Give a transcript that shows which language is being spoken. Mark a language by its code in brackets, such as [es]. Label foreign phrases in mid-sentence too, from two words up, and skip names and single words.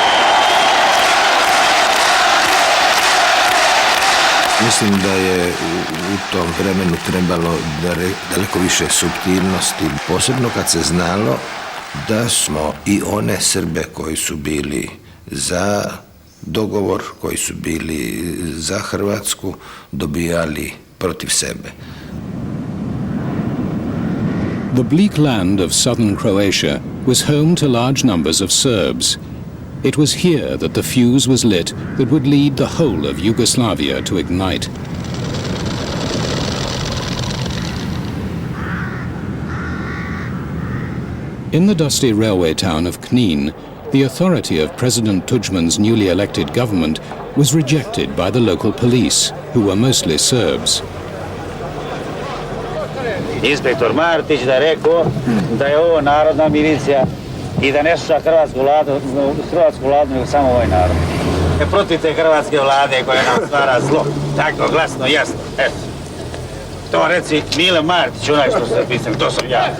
[hr] Mislim da je u tom vremenu trebalo daleko više suptilnosti, posebno kad se znalo da smo i one Srbe koji su bili za dogovor, koji su bili za Hrvatsku, dobijali protiv sebe. [en] The bleak land of southern Croatia was home to large numbers of Serbs. It was here that the fuse was lit that would lead the whole of Yugoslavia to ignite. In the dusty railway town of Knin, the authority of President Tuđman's newly elected government was rejected by the local police, who were mostly Serbs. [sr] Inspektor Martić da rekao da je ovo narodna milicija i da ne sluša hrvatsku vladu, nego samo ovaj narod. Protiv te hrvatske vlade koja nam stvara zlo. Tako, glasno, jasno. Eto. To reci Mile Martić, onaj što se pisam, to sam ja.